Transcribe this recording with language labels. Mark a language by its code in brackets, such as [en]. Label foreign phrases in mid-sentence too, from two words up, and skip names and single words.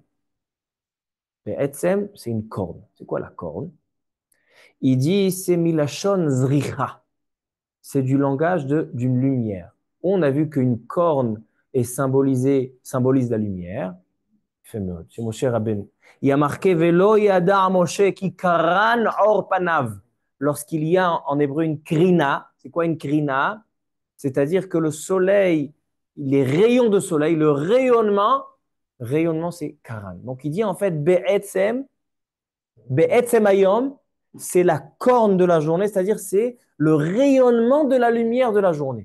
[fr] Le etzem, c'est une corne. C'est quoi la corne? Il dit, c'est [he] מלשון זריחה. [fr] C'est du langage d'une lumière. On a vu qu'une corne est symbolise la lumière. C'est Moshe Rabbeinu. Il y a marqué [he] ולא ידע משה כי קרן עור פניו. [fr] Lorsqu'il y a en hébreu une krina, c'est quoi une krina? C'est-à-dire que le soleil, les rayons de soleil, le rayonnement c'est karan. Donc il dit en fait [he] בעצם היום, [fr] c'est la corne de la journée, c'est-à-dire c'est le rayonnement de la lumière de la journée.